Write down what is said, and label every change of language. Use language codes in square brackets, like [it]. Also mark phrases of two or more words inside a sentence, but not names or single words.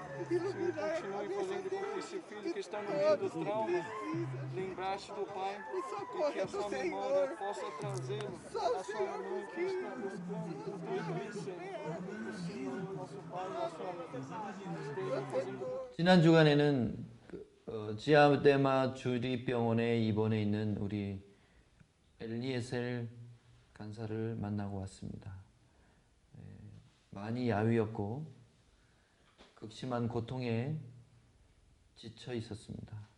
[pt] Senhor, continue fazendo com que esse filho que está no meio do trauma lembrasse do Pai e que a sua memória possa trazê-lo à sua mãe que está buscando por tudo isso. O Senhor, nosso Pai, nosso amigo, esteja fazendo. [ko] 지난 주간에는 지아데마 주립병원에 입원해 있는 우리 엘리에셀 간사를 만나고 왔습니다. 많이 야위었고 극심한 고통에 지쳐 있었습니다.